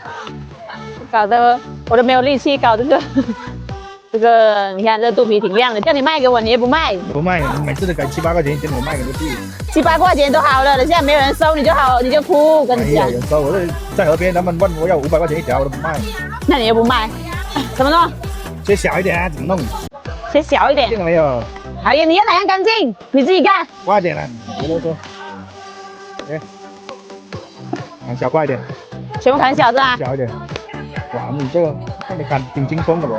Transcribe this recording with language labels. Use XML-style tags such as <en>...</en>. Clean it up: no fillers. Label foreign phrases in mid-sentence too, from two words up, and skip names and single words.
<zh>搞得我都沒有力氣搞這個。這個你看這肚皮挺亮的，叫你賣給我你也不賣。不賣，你每次都給7、8塊錢一斤，我賣給個屁。 7、8塊錢都好了，現在沒有人收你就好，你就哭，跟你講。沒有人收，我在河邊，他們問我要500塊錢一條，我都不賣。那你又不賣，怎麼弄？切小一點啊，怎麼弄？切小一點。定了沒有？哎呀，你要哪樣乾淨？你自己幹。快點了，別囉嗦。哎，砍小塊一點。全部砍小是吧？小一點。哇，你這個，那你砍挺輕鬆的不？</zh>